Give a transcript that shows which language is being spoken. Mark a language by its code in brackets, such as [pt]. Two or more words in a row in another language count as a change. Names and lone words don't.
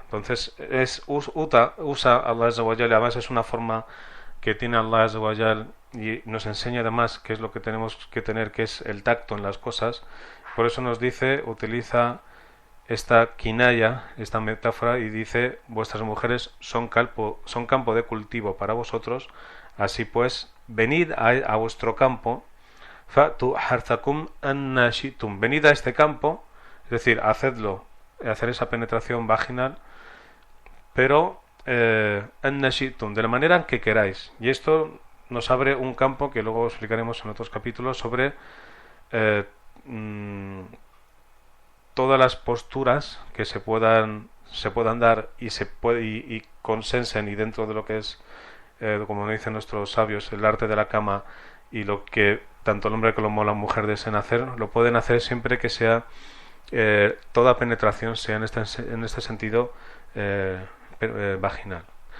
[es] Entonces usa [ar] الله عز وجل, [es] además es una forma que tiene [ar] الله عز وجل, [es] y nos enseña además qué es lo que tenemos que tener, que es el tacto en las cosas. Por eso nos dice, utiliza esta kinaya, esta metáfora, y dice: vuestras mujeres son campo de cultivo para vosotros, así pues venid a vuestro campo, [ar] فأتوا حرثكم أنى شئتم, [es] venid a este campo, es decir, hacer esa penetración vaginal, pero [ar] أنى شئتم, [es] de la manera que queráis. Y esto nos abre un campo que luego explicaremos en otros capítulos sobre todas las posturas que se puedan dar y consensen, y dentro de lo que es, como dicen nuestros sabios, el arte de la cama, y lo que tanto el hombre como la mujer deseen hacer, lo pueden hacer siempre que sea toda penetración sea en este sentido vaginal.